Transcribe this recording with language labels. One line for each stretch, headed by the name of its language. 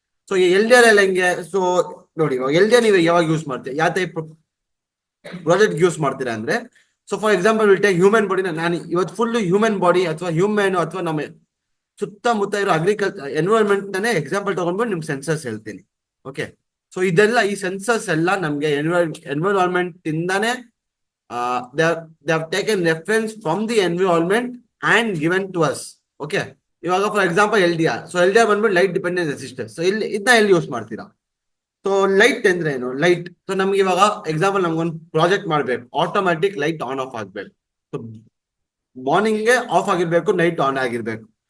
Kannada: So ಈ LDR ಎಲ್ಲ ಹೆಂಗೆ? ಸೊ ನೋಡಿ, ಇವಾಗ LDR ನೀವು ಯಾವಾಗ ಯೂಸ್ ಮಾಡ್ತೀರಾ? ಯಾವ ಟೈಪ್ ಪ್ರಾಜೆಕ್ಟ್ ಯೂಸ್ ಮಾಡ್ತೀರಾ ಅಂದ್ರೆ, so
English: for example will take human
Kannada: ಬಾಡಿನ. ನಾನು ಇವತ್ತು ಫುಲ್ ಹ್ಯೂಮನ್ ಬಾಡಿ ಅಥವಾ ಹ್ಯೂಮನ್ ಅಥವಾ ನಮ್ಮ ಸುತ್ತಮುತ್ತ ಇರೋ ಅಗ್ರಿಕಲ್ಚರ್ ಎನ್ವಿರಾನ್ಮೆಂಟ್ ನಾನೇ ಎಕ್ಸಾಂಪಲ್ ತಗೊಂಡ್ಬಿಟ್ಟು ನಿಮ್ಗೆ ಸೆನ್ಸರ್ಸ್ ಹೇಳ್ತೀನಿ. ಓಕೆ. ಸೊ ಇದೆಲ್ಲ ಈ ಸೆನ್ಸರ್ಸ್ ಎಲ್ಲ ನಮ್ಗೆ ಎನ್ವಿರಾನ್ಮೆಂಟ್ ಇಂದಾನೆ
English: they have taken reference from the environment and given to us.
Kannada: Okay. ಇವಾಗ for example LDR. So LDR ಬಂದ್ಬಿಟ್ಟು ಲೈಟ್ ಡಿಪೆಂಡೆಂಟ್ ರೆಸಿಸ್ಟರ್. ಸೊ ಇದನ್ನ ಎಲ್ಲಿ ಯೂಸ್ ಮಾಡ್ತೀರಾ? ಸೊ ಲೈಟ್ ಅಂದ್ರೆ ಏನು? ಲೈಟ್. ಸೊ ನಮ್ಗೆ ಇವಾಗ ಎಕ್ಸಾಂಪಲ್ ನಮ್ಗೊಂದು ಪ್ರಾಜೆಕ್ಟ್ ಮಾಡ್ಬೇಕು, ಆಟೋಮ್ಯಾಟಿಕ್ ಲೈಟ್ ಆನ್ ಆಫ್ ಆಗ್ಬೇಕು. ಸೊ ಮಾರ್ನಿಂಗ್ಗೆ ಆಫ್ ಆಗಿರ್ಬೇಕು, ನೈಟ್ ಆನ್ ಆಗಿರ್ಬೇಕು.